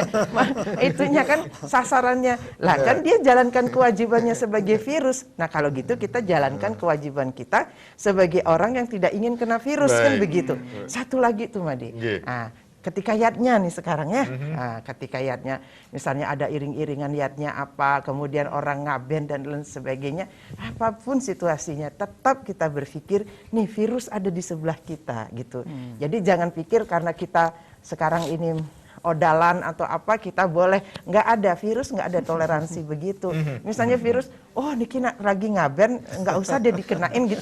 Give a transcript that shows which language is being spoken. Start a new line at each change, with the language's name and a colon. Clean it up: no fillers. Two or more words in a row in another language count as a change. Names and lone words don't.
Indonesian: Itunya kan sasarannya. Lah kan dia jalankan kewajibannya sebagai virus. Nah, kalau gitu kita jalankan kewajiban kita sebagai orang yang tidak ingin kena virus kan begitu. Satu lagi tuh Madi. Nah, ketika yatnya nih sekarang ya, nah, ketika yatnya misalnya ada iring-iringan yatnya apa, kemudian orang ngaben dan lain sebagainya, apapun situasinya tetap kita berpikir nih virus ada di sebelah kita gitu. Jadi jangan pikir karena kita sekarang ini odalan atau apa kita boleh. Nggak ada, virus nggak ada toleransi begitu. Misalnya virus, oh niki lagi ngaben, nggak usah deh dikenain gitu.